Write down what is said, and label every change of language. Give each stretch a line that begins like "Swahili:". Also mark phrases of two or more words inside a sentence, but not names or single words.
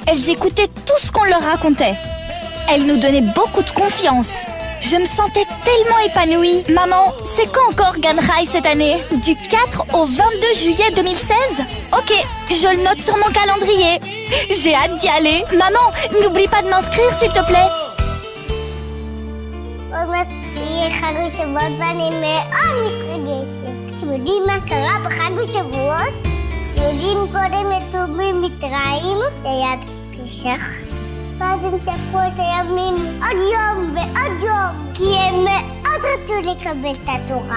French: Elles écoutaient tout ce qu'on leur racontait. Elles nous donnaient beaucoup de confiance. Je me sentais tellement épanouie. Maman, c'est quand encore Ganhai cette année? Du 4 au 22 juillet 2016? Ok, je le note sur mon calendrier. J'ai hâte d'y aller. Maman, n'oublie pas de m'inscrire s'il te plaît.
Hebrew: חג השבועות ואני מאוד מתרגשת. אתם יודעים מה קרה בחג השבועות? אתם יודעים קודם את ט"ו במצרים, ליד פסח, ואז הם ספרו את הימים עוד יום ועוד יום, כי הם מאוד רצו לקבל את התורה.